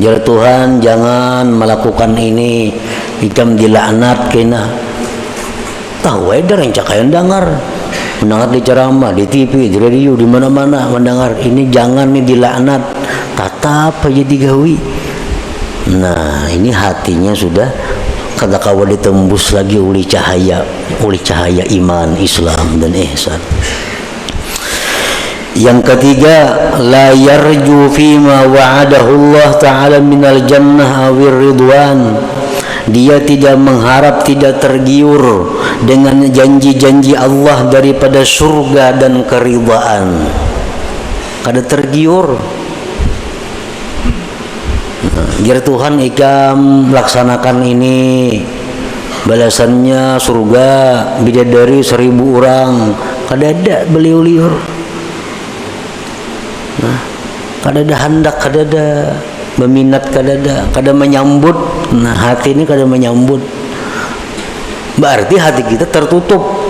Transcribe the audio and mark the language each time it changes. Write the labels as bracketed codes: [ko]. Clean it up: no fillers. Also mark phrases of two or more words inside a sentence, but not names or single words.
[bjn] Jar Tuhan jangan melakukan ini, ikam dilaknat kena. Tahu edar yang cakayan dengar, mendengar di ceramah, di TV, di radio, di mana-mana mendengar ini jangan nih dilaknat, tatap aja digawi. Nah ini hatinya sudah kada kawa ditembus lagi oleh cahaya iman, Islam dan ihsan. [id] Yang ketiga, [ar] لا يرجو فيما وعده الله تعالى من الجنة أو الرضوان. [id] Dia tidak mengharap, tidak tergiur dengan janji-janji Allah daripada surga dan keridhaan. [bjn] Kada tergiur. Biar Tuhan ikam laksanakan ini, balasannya surga bidadari 1000 orang. Kada ada beliau liur. Nah, kada ada hendak, kada ada meminat, kada menyambut. Nah hati ini kada menyambut, berarti hati kita tertutup.